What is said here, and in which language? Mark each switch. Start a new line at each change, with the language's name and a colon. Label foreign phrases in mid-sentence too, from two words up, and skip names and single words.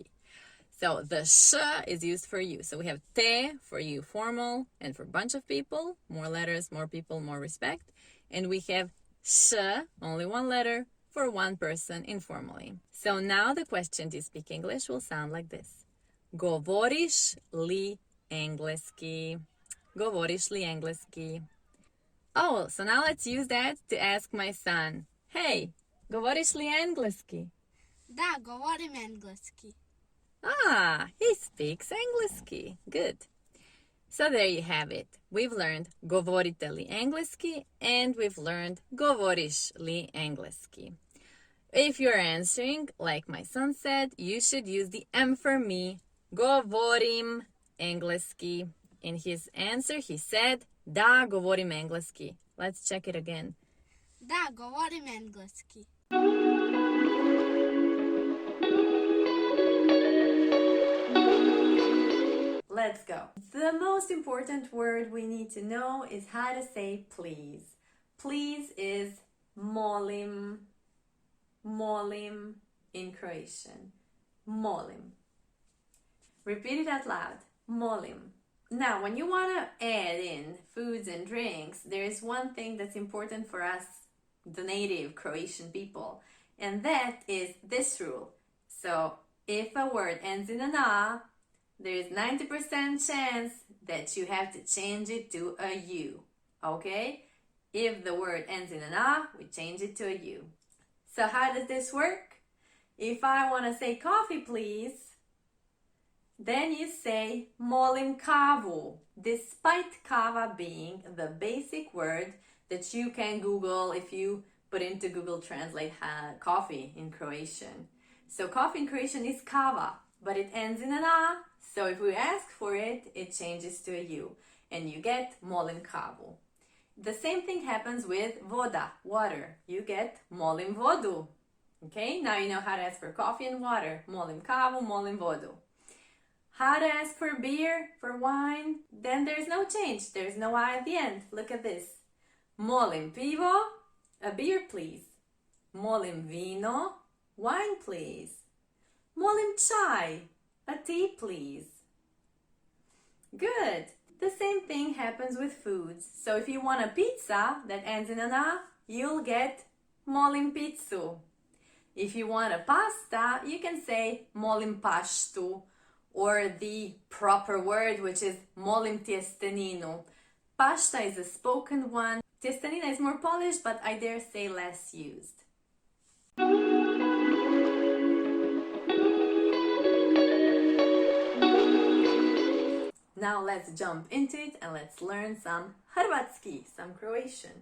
English: So the sh is used for you. So we have te for you, formal, and for a bunch of people, more letters, more people, more respect. And we have sh, only one letter, for one person, informally. So now the question, do you speak English, will sound like this.
Croatian: Govoriš li engleski? Govoriš li engleski?
English: Oh, so now let's use that to ask my son.
Croatian: Hey, govoriš li engleski? Da, govorim engleski.
English: Ah, he speaks engleski. Good. So there you have it. We've learned
Croatian: govorite li engleski
English: and we've learned
Croatian: govoriš li engleski.
English: If you're answering, like my son said, you should use the M for me.
Croatian: Govorim engleski.
English: In his answer, he said,
Croatian: da, govorim engleski.
English: Let's check it again.
Croatian: Da, govorim engleski.
English: Let's go. The most important word we need to know is how to say please. Please is molim. Molim in Croatian. Molim. Repeat it out loud. Molim. Now, when you want to add in foods and drinks, there is one thing that's important for us, the native Croatian people, and that is this rule. So, if a word ends in an A, there is 90% chance that you have to change it to a U. Okay? If the word ends in an A, we change it to a U. So how does this work? If I want to say coffee, please, then you say
Croatian: molim kavu,
English: despite kava being the basic word that you can Google if you put into Google Translate coffee in Croatian. So coffee in Croatian is kava, but it ends in an A, so if we ask for it, it changes to a U, and you get
Croatian: molim kavu.
English: The same thing happens with voda, water. You get
Croatian: molim vodu.
English: Okay, now you know how to ask for coffee and water.
Croatian: Molim kavu, molim vodu.
English: How to ask for beer, for wine, then there's no change. There's no I at the end. Look at this.
Croatian: Molim pivo,
English: a beer please.
Croatian: Molim vino,
English: wine please.
Croatian: Molim chai,
English: a tea please. Good. The same thing happens with foods. So if you want a pizza that ends in an A, you'll get
Croatian: molim pizzu.
English: If you want a pasta, you can say
Croatian: molim paštu,
English: or the proper word, which is
Croatian: molim tjesteninu.
English: Pasta is a spoken one. Tjestenina is more polished, but I dare say less used. Now let's jump into it and let's learn some Hrvatski, some Croatian.